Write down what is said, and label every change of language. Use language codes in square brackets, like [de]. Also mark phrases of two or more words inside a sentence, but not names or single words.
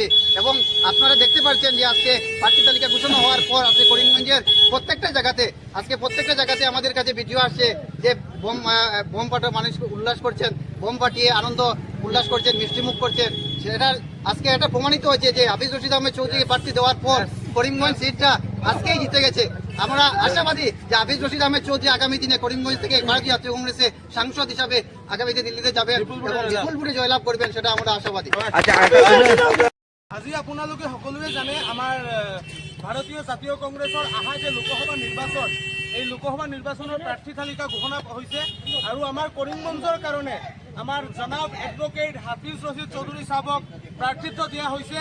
[bn] এবং আপনারা দেখতে পাচ্ছেন যে আজকে প্রার্থী তালিকা ঘোষণা হওয়ার পর আজকে করিমগঞ্জের প্রত্যেকটা জায়গাতে আমাদের কাছে ভিডিও আসছে যে বোম ফাটা মানুষ উল্লাস করছেন, বোম ফাটিয়ে আনন্দ উল্লাস করছেন, মিষ্টিমুখ করছেন। সেটার আজকে এটা প্রমাণিত হয়েছে যে হাফিজ রশিদ আহমেদ চৌধুরী প্রার্থী দেওয়ার পর করিমগঞ্জ সিটটা আজকেই জিতে গেছে। আমরা আশাবাদী যে হাফিজ রশিদ আহমেদ চৌধুরী আগামী দিনে করিমগঞ্জ থেকে ভারতীয় জাতীয় কংগ্রেসের সাংসদ হিসাবে আগামীতে দিল্লিতে যাবেন এবং বিপুল ভোটে জয়লাভ করবেন, সেটা আমরা আশাবাদী। [as] আজি আপোনালোকে সকলোৱে জানে আমাৰ ভাৰতীয় জাতীয় কংগ্ৰেছৰ অহা যে লোকসভা নিৰ্বাচন, এই লোকসভা নিৰ্বাচনৰ প্ৰাৰ্থী তালিকা ঘোষণা হৈছে আৰু আমাৰ কৰিমগঞ্জৰ কাৰণে আমাৰ জনাব এডভোকেট হাফিজ ৰছিদ চৌধুৰী চাহাবক প্ৰাৰ্থিত্ব দিয়া হৈছে।